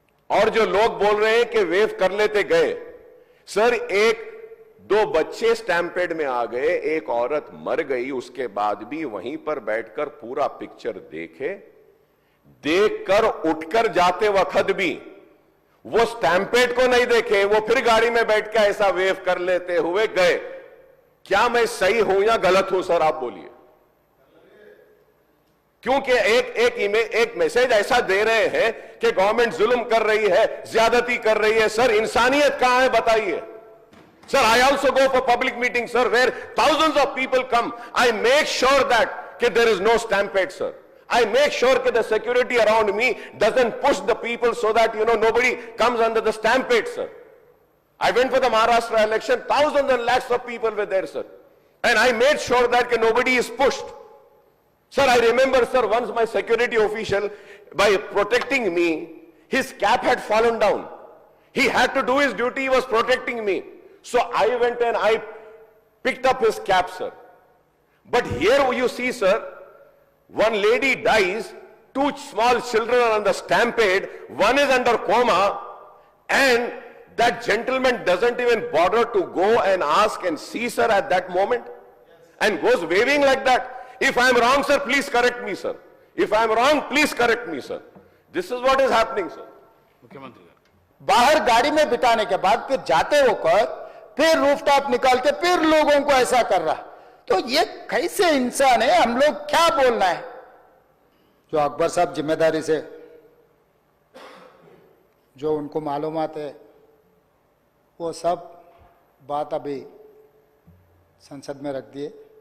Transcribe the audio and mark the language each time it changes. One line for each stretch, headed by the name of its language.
Hindi: और जो लोग बोल रहे हैं कि वेव कर लेते गए, सर 1-2 बच्चे स्टैम्पेड में आ गए, एक औरत मर गई, उसके बाद भी वहीं पर बैठकर पूरा पिक्चर देखकर उठकर जाते वक्त भी वो स्टैम्पेड को नहीं देखे, वो फिर गाड़ी में बैठ के ऐसा वेव कर लेते हुए गए। क्या मैं सही हूं या गलत हूं सर, आप बोलिए? क्योंकि एक मैसेज ऐसा दे रहे हैं कि गवर्नमेंट जुल्म कर रही है, ज्यादती कर रही है। सर, इंसानियत कहां है बताइए?
English: Sir, I also go for public meetings, sir, where thousands of people come. I make sure that there is no stampede, sir. I make sure that the security around me doesn't push the people so that, nobody comes under the stampede, sir. I went for the Maharashtra election, thousands and lakhs of people were there, sir. And I made sure that nobody is pushed. Sir, I remember, sir, once my security official, by protecting me, his cap had fallen down. He had to do his duty, he was protecting me. So I went and I picked up his cap, sir. But here you see, sir, one lady dies, 2 small children are on the stampede, one is under coma, and that gentleman doesn't even bother to go and ask and see, sir, at that moment, and goes waving like that. If I am wrong, sir, please correct me, sir. If I am wrong, please correct me, sir. This is what is happening, sir.
Hindi: मुख्यमंत्री बाहर गाड़ी में बिठाने के बाद फिर जाते होकर फिर रूफटॉप निकाल के फिर लोगों को ऐसा कर रहा, तो ये कैसे इंसान है? हम लोग क्या बोलना है? जो अकबर साहब जिम्मेदारी से जो उनको मालूमात है वो सब बात अभी संसद में रख दिए।